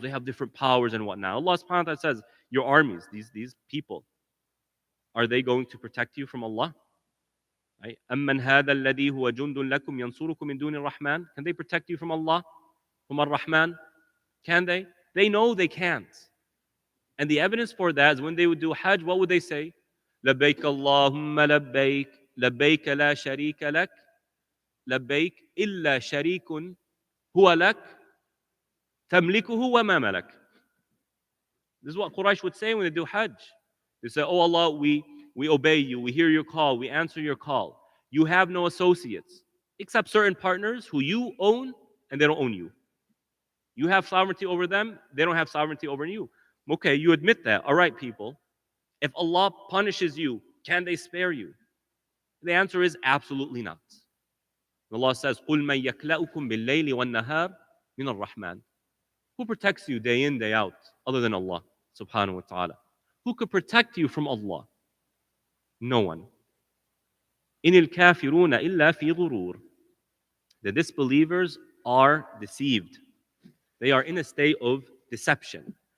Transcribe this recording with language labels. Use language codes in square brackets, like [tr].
[en] They have different powers and whatnot. Allah subhanahu wa ta'ala says, your armies, these people, are they going to protect you from Allah? Right? [ar] أَمَّنْ هَذَا الَّذِي هُوَ جُنْدٌ لَكُمْ يَنْصُرُكُم مِّن دُونِ الرَّحْمَنِ. [en] Can they protect you from Allah? From Ar-Rahman? Can they? They know they can't. And the evidence for that is when they would do Hajj, what would they say? [ar] لبيك اللهم لبيك لبيك لا شريك لك لبيك إلا شريك هو لك تملكه وما ملك. [en] This is what Quraysh would say when they do Hajj. They say, oh Allah, we obey you, we hear your call, we answer your call. You have no associates except certain partners who you own and they don't own you. You have sovereignty over them, they don't have sovereignty over you. Okay, you admit that. All right, people. If Allah punishes you, can they spare you? The answer is absolutely not. Allah says, [ar] قُلْ مَنْ يَكْلَأُكُمْ بِاللَّيْلِ وَالنَّهَارِ مِنَ الرَّحْمَنِ. [en] Who protects you day in, day out, other than Allah subhanahu wa ta'ala? Who could protect you from Allah? No one. [ar] إِنِ الْكَافِرُونَ إِلَّا فِي غُرُورٍ. [en] The disbelievers are deceived. They are in a state of deception.